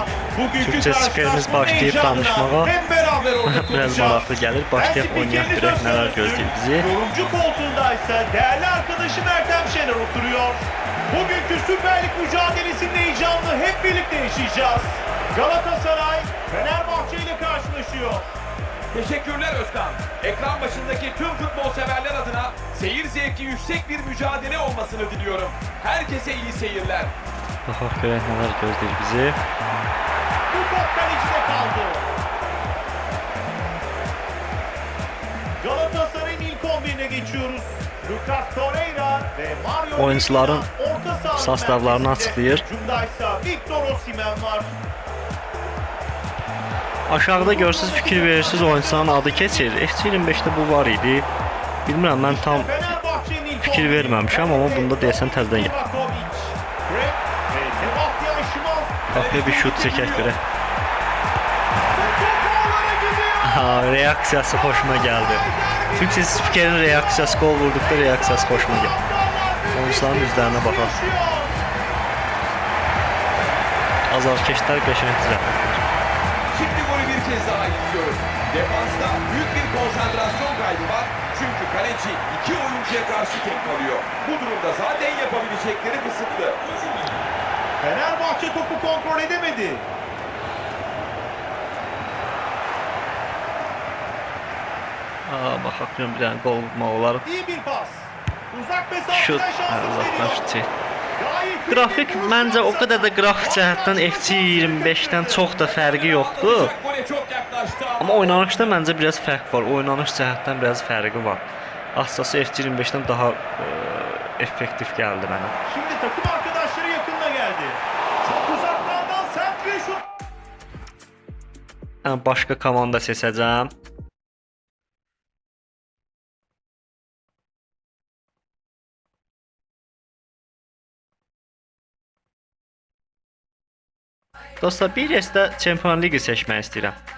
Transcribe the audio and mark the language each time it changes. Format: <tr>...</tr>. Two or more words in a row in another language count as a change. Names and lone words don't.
<az>Bugünkü Türkçe spikerimiz başlayıp danışmağa</az> <tr>hep beraber orada biraz konuşacağız.</tr> <az>maraqlı gəlir. Başlayaq oynayaq görək nələr gözləyir bizi.</az> <tr>Yorumcu koltuğundaysa değerli arkadaşım Ertem Şener oturuyor. Bugünkü Süper Lig mücadelesinin heyecanını hep birlikte yaşayacağız. Galatasaray Fenerbahçe ile karşılaşıyor. Teşekkürler Özkan. Ekran başındaki tüm futbol severler adına seyir zevki yüksek bir mücadele olmasını diliyorum. Herkese iyi seyirler.</tr> <az>Baxaq görək nələr gözləyir bizi.</az> <tr>Bu top kalecide kaldı. Galatasaray'ın ilk 11'ine geçiyoruz. Lucas Torreira ve Mario</tr> <az>Oyuncuların</az> <tr>Lemina orta sahanın</tr> <az>sastavlarını</az> <tr>merkezinde.</tr> <az>açıqlayır.</az> <tr>Hücumdaysa Victor Osimhen var.</tr> <az>Aşağıda görsüz fikir verirsiniz oyuncuların adı keçir. FC25-də bu var idi. Bilmirəm, mən tam</az> <tr>Fenerbahçe'nin ilk</tr> <az>fikir</az> <tr>11'i.</tr> <az>verməmişəm, amma bunda deyəsən təzədən gəl.</az> <tr>Livakovic, Fred ve Sebastian Schmalz.</tr> <az>Baxıya bir şut çəkək görək.</az> <tr>Top ağlara gidiyor.</tr> <az>Ha, reaksiyası xoşuma gəldi. Türkçə spikerin reaksiyası, qol vurduqda reaksiyası xoşuma gəldi. Oyuncuların üzlərinə baxaq. Azarkeşlər qəşəng düzəltdilər.</az> <tr>Şimdi golü bir kez daha izliyoruz. Defansta büyük bir konsantrasyon kaybı var. Çünkü kaleci iki oyuncuya karşı tek kalıyor. Bu durumda zaten yapabilecekleri kısıtlı. Fenerbahçe topu kontrol edemedi.</tr> <az>Baxaq görüm bir dənə qol vurmaq olar.</az> <tr>İyi bir pas. Uzak</tr> <az>Şut,</az> <tr>mesafeden şansını</tr> <az>uzaqlaşdı.</az> <tr>deniyor. Gayet iyi</tr> <az>Qrafik</az> <tr>bir</tr> <az>məncə o</az> <tr>şans.</tr> <az>qədər də qrafik cəhətdən FC25-dən çox da fərqi yoxdur.</az> <tr>Atılacak gole çok yaklaştı</tr> <az>Amma oynanışda məncə biraz fərq var. Oynanış cəhətdən biraz fərqi var. Açıqcası FC25-dən daha effektiv gəldi mənə.</az> <tr>Şimdi takım arkadaşları yakınına geldi. Çok uzaklardan sert bir şut.</tr> <az>Yəni başqa komanda seçəcəm. Dostlar, bir də Çempionlar Ligi seçmək istəyirəm.</az>